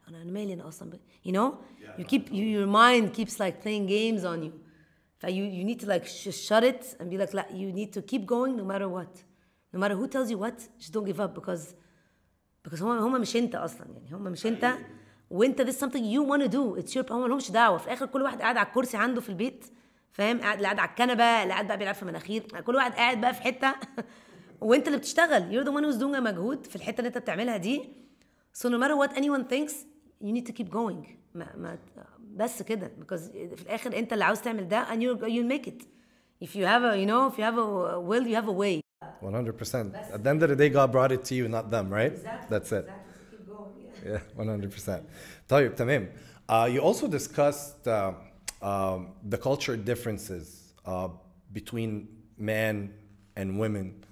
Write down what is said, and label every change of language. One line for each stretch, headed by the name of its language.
Arabic: أنا مالي أنا أصلا
English: your mind keeps like playing games on you. You need to like shut it and be like you need to keep going no matter what. No matter who tells you what, just don't give up because
Arabic: هم مش انت اصلا يعني هم مش انت وانت
English: this is something you want to do. It's your
Arabic: هم لهمش دعوه. في الاخر كل واحد قاعد على الكرسي عنده في البيت فاهم اللي قاعد على الكنبه اللي قاعد بقى بيلعب في مناخير كل واحد قاعد بقى في حته وانت اللي بتشتغل.
English: You're the one who's doing a
Arabic: مجهود في الحته اللي انت بتعملها دي.
English: So no matter what anyone thinks you need to keep going.
Arabic: بس كده
English: because
Arabic: في الاخر انت اللي عاوز تعمل ده
English: and you'll make it. If you have a will you have a way. 100%. At the end of the day, God brought it to you, not them, right? Exactly. That's it. Exactly. Keep going. Yeah, 100%.
Arabic: طيب تمام.
English: You also discussed the culture differences between men and women.